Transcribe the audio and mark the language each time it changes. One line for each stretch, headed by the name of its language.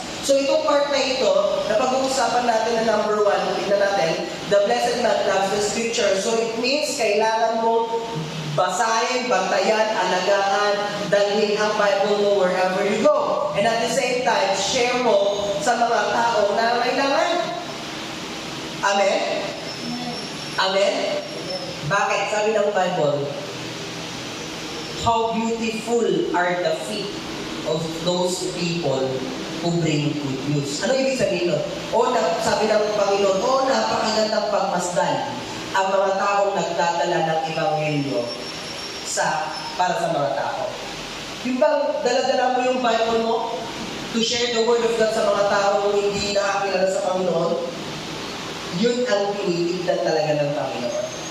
Filipino: So itong part na ito, na pag-uusapan natin na number 1, tingnan natin,
English: the blessed man loves the scripture.
Filipino: So it means kailangan mo basahin, bantayan, alagaan, dalhin ang Bible mo
English: wherever you go. And at the same time,
Filipino: share mo sa mga tao na kailangan. Amen? Amen? Bakit? Sabi ng
English: Bible, how beautiful are the feet of those people who bring good news.
Filipino: Ano ibig sabihin nun? Sabi ng Panginoon, napakagandang pagmasdan ang mga taong nagdadala ng Ebanghelyo para sa mga tao. Yung bang daladala mo yung Bible mo
English: to share the Word of God
Filipino: sa mga taong hindi nakakilala sa Panginoon, yun ang tinitignan talaga ng Panginoon.